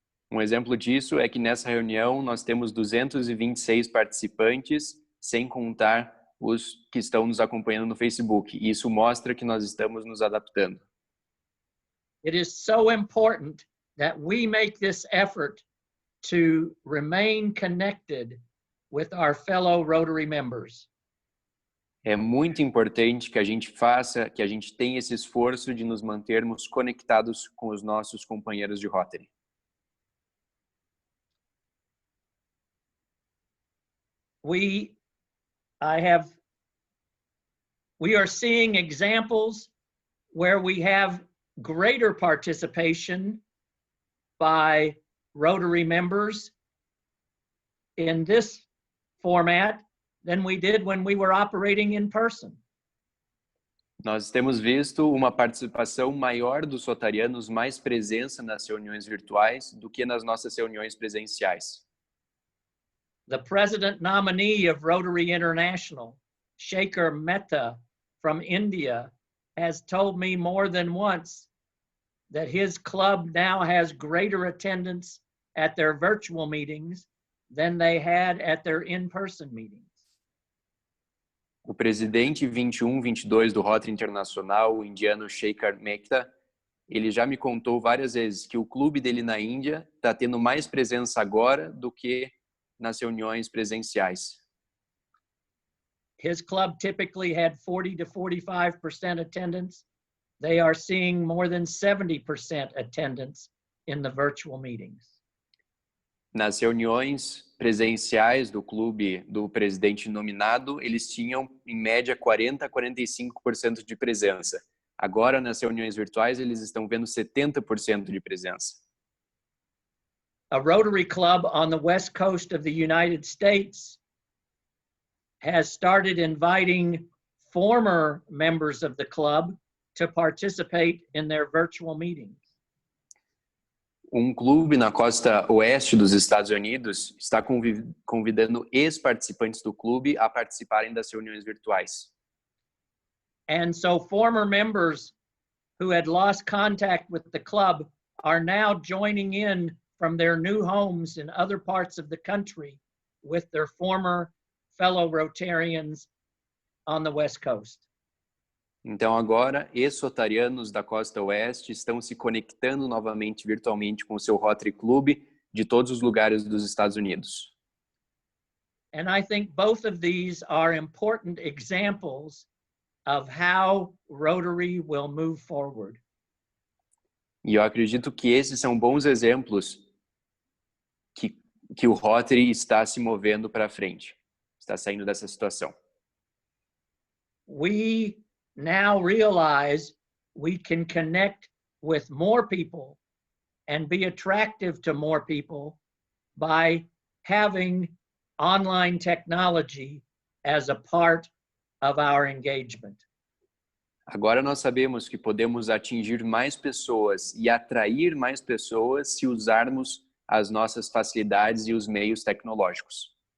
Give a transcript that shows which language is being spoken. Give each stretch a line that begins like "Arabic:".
Portuguese: Um exemplo disso é que nessa reunião nós temos 226 participantes, sem contar os que estão nos acompanhando no Facebook. E isso mostra que nós estamos nos adaptando.
English: It is so important that we make this effort to remain connected with our fellow Rotary members.
Portuguese: É muito importante que a gente tenha esse esforço de nos mantermos conectados com os nossos companheiros de Rotary.
English: We are seeing examples where we have greater participation by Rotary members in this format than we did when we were operating in person.
Portuguese: Nós temos visto uma participação maior dos rotarianos, mais presença nas reuniões virtuais do que nas nossas reuniões presenciais.
English: The president nominee of Rotary International, Shekhar Mehta from India, has told me more than once that his club now has greater attendance at their virtual meetings than they had at their in-person meetings.
Portuguese: O presidente 21-22 do Rotary Internacional, o indiano Shekhar Mehta, ele já me contou várias vezes que o clube dele na Índia está tendo mais presença agora do que nas reuniões presenciais.
English: His club typically had 40 to 45% attendance. They are seeing more than 70% attendance in the virtual meetings.
Portuguese: Nas reuniões presenciais do clube do presidente nominado, eles tinham em média 40 a 45% de presença. Agora nas reuniões virtuais eles estão vendo 70% de presença.
English: A Rotary club on the west coast of the United States has started inviting former members of the club to participate in their virtual meetings.
Portuguese: Um clube na costa oeste dos Estados Unidos está convidando ex-participantes do clube a participarem das reuniões virtuais.
English: And so former members who had lost contact with the club are now joining in from their new homes in other parts of the country with their former fellow Rotarians on the West Coast.
Portuguese: Então agora, ex-rotarianos da costa oeste estão se conectando novamente virtualmente com o seu Rotary Club de todos os lugares dos Estados Unidos.
English: And I think both of these are important examples of how Rotary will move forward.
Portuguese: E eu acredito que esses são bons exemplos que o Rotary está se movendo para frente, está saindo dessa situação.
English: We now realize we can connect with more people and be attractive to more people by having online technology as a part of our engagement.
Portuguese: Agora nós sabemos que podemos atingir mais pessoas e atrair mais pessoas se usarmos as nossas facilidades e os meios tecnológicos.